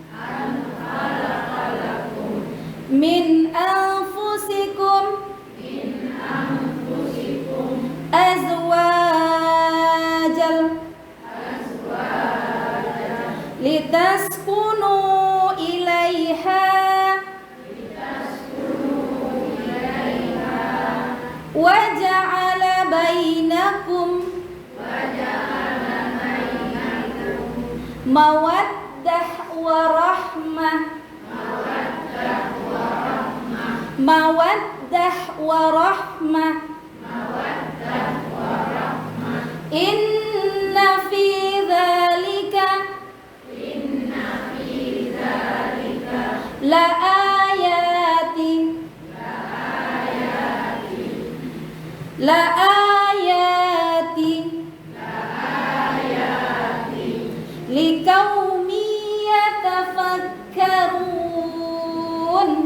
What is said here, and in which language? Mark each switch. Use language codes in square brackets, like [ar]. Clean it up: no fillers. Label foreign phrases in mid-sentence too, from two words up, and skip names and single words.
[ar] من أنفسكم أزواجا لتسكنوا إليها و جعل بينكم مودة و رحمة مودة و رحمة إن في ذلك لآيات لقوم يتفكرون.